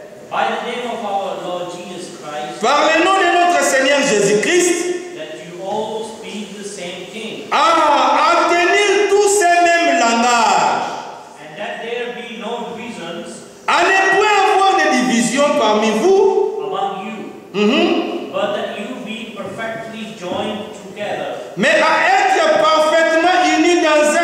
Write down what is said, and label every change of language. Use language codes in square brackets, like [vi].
[en] by the name of our Lord Jesus Christ, [fr] par le nom de notre Seigneur Jésus-Christ, [en] that you all speak the same thing, [fr] à tenir tous ces mêmes langages, [en] and that there be no divisions [fr] à ne point avoir de division parmi vous, [en] among you, but that you be perfectly joined together [fr] mais à être parfaitement unis dans